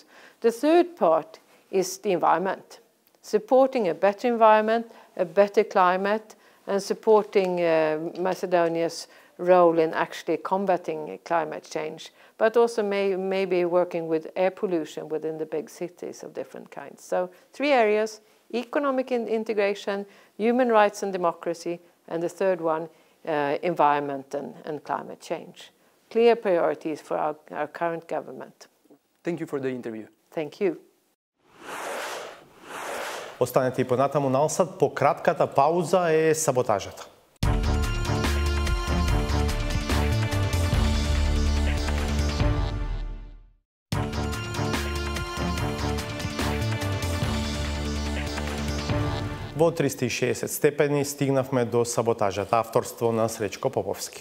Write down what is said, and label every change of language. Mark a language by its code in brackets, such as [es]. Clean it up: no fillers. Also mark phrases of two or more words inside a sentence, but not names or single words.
[en] The third part is the environment. Supporting a better environment, a better climate, and supporting Macedonia's role in actually combating climate change, but also maybe working with air pollution within the big cities of different kinds. So 3 areas: economic integration, human rights and democracy, and the third one, environment and climate change. Clear priorities for our current government. Thank you for the interview. Thank you. [mk] Останете и понатаму налсад, по кратката пауза е саботажата. Во 360 степени стигнавме до саботажата, авторство на Сречко Поповски.